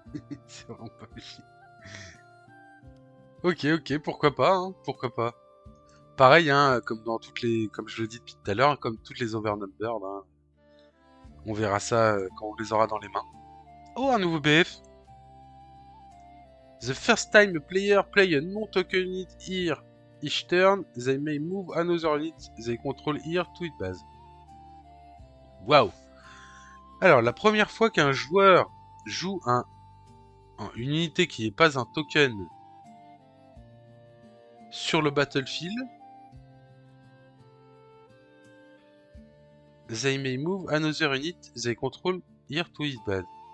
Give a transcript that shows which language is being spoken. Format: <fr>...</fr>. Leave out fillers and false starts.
<fr>Il s'est vraiment pas fait chier. Ok, ok, pourquoi pas, hein, pourquoi pas. Pareil, hein, comme je le dis depuis tout à l'heure, hein, comme toutes les overnumbered, hein, on verra ça quand on les aura dans les mains. Oh, un nouveau BF.</fr> <en>The first time a player play a non-token unit here each turn, they may move another unit they control here to its base. Waouh.</en> <fr>Alors, la première fois qu'un joueur joue une unité qui n'est pas un token sur le battlefield,</fr> <en>they may move another unit they control here to its base.</en>